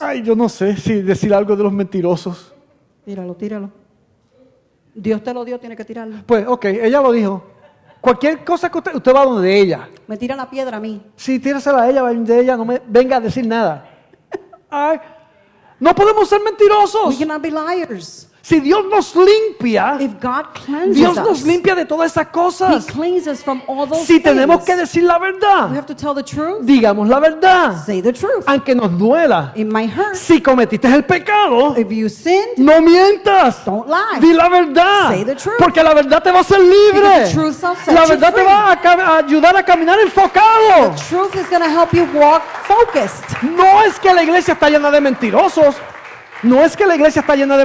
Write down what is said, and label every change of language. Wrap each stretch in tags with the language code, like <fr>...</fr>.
<es>Ay, yo no sé si decir algo de los mentirosos. Tíralo, tíralo. Dios te lo dio, tiene que tirarlo. Pues, ok, ella lo dijo. Cualquier cosa que usted va donde ella. Me tira la piedra a mí. Si tírasela a ella, va de ella, no me venga a decir nada. Ay, no podemos ser</es> <en>We</en> <es>mentirosos.</es> <en>cannot be liars.</en> <es>Si Dios nos limpia,</es> <en>If God cleanses</en> <es>Dios nos</es> <en>us,</en> <es>limpia de todas esas</es> <en>He</en> <es>cosas.</es> <en>cleans us from all those</en> <es>Si tenemos</es> <en>things.</en> <es>que decir la</es> <en>We</en> <es>verdad,</es> <en>have to tell the truth.</en> <es>digamos la verdad,</es> <en>Say the truth.</en> <es>aunque nos duela.</es> <en>It might hurt.</en> <es>Si cometiste el pecado,</es> <en>If you sinned,</en> <es>no mientas.</es> <en>don't lie.</en> <es>Di la verdad,</es> <en>Say the truth.</en> <es>porque la verdad te va a hacer libre.</es> <en>Because the truth shall set</en> <es>La</es> <en>you</en> <es>verdad te</es> <en>free.</en> <es>va a ayudar a caminar enfocado.</es> <en>The truth is going to help you walk focused.</en> <es>No es que la iglesia está llena de mentirosos. No es que la iglesia está llena de</es>